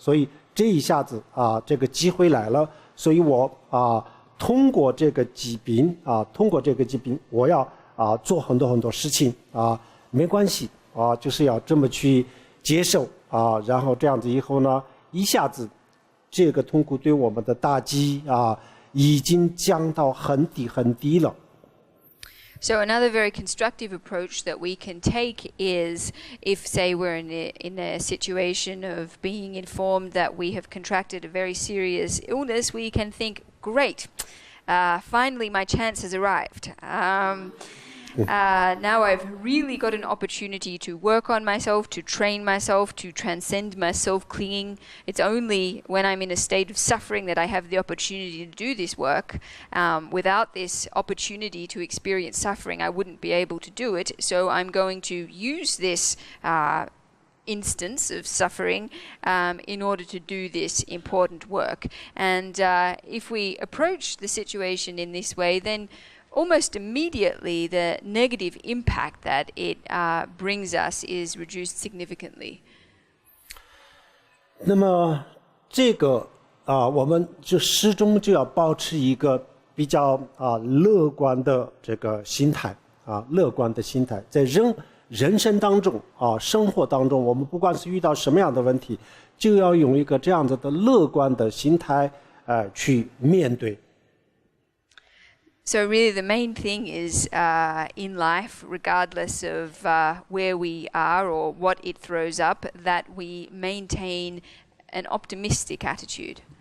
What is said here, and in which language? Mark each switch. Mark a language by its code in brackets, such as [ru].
[zh] 所以这一下子这个机会来了，所以我通过这个疾病我要做很多很多事情没关系就是要这么去接受然后这样子以后呢，一下子这个痛苦对我们的打击已经降到很低很低了。 [en] So another very constructive approach that we can take is if, say, we're in a situation of being informed that we have contracted a very serious illness, we can think, great, finally my chance has arrived. Now I've really got an opportunity to work on myself, to train myself, to transcend my self-clinging. It's only when I'm in a state of suffering that I have the opportunity to do this work. Without this opportunity to experience suffering, I wouldn't be able to do it. So I'm going to use this instance of suffering in order to do this important work. And if we approach the situation in this way, then almost immediately the negative impact that it brings us is reduced significantly. [zh] 那么这个我们就始终就要保持一个比较乐观的这个心态乐观的心态，在人生当中生活当中，我们不管是遇到什么样的问题，就要用一个这样子的乐观的心态去面对。 [en] So really the main thing is in life, regardless of where we are or what it throws up, that we maintain an optimistic attitude.